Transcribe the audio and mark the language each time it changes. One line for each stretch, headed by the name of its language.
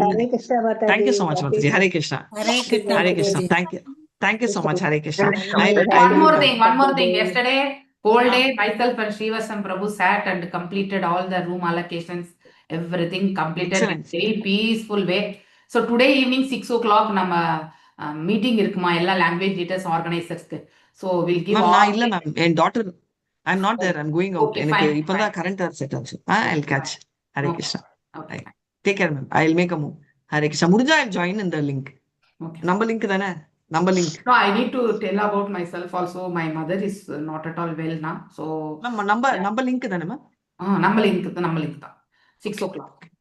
English: Hare Krishna Mataji. Thank you so much Mataji. Hare Krishna. Hare Krishna. Thank you so much. Hare Krishna. One more thing. Yesterday whole day myself and Srivasam Prabhu sat and completed all the room allocations, everything completed in very peaceful way. So today evening 6 o'clock
Tamil: நம்ம meeting இருக்குமா எல்லா
English: Language leaders ஆர்கனைசர்ஸ்க்கு. So we'll give all.
Tamil: இல்ல ma'am, N daughter
English: I'm not there, I'm going out.
Tamil: எனக்கு இப்பதான் current set ஆச்சு.
English: I'll catch.
Tamil: Hare Krishna.
English: Okay. Take care ma'am. I'll make a move. Hare Krishna.
Tamil: முடிஞ்சா
English: I'll join in the link. Okay.
Tamil: நம்ம link தானே? நம்ம link.
English: No, I need to tell about myself also. My mother is not at all well now. So
Tamil: நம்ம link தானே ma'am? நம்ம link தான் 6 o'clock.